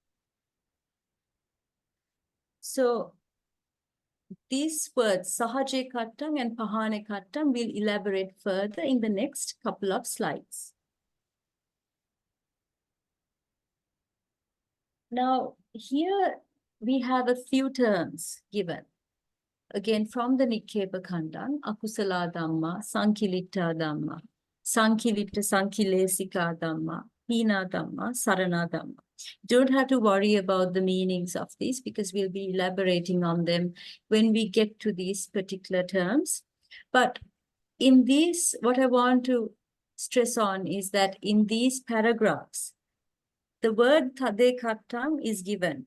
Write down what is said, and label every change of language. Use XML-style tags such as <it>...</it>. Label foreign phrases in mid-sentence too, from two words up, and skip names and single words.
<en>So these words, Sahajekattaṃ and Pahanekattaṃ, will elaborate further in the next couple of slides. Now, here we have a few terms given. Again, from the</en> <pi>Nikkhepa kandaṃ, Akusala Dhamma, Sankilitta Dhamma, Sankilitta Sankilesika Dhamma, Hina Dhamma, Sarana Dhamma.</pi> <en>Don't have to worry about the meanings of these because we'll be elaborating on them when we get to these particular terms. But in these, what I want to stress on is that in these paragraphs, the word Aṭṭhakatha is given.</en>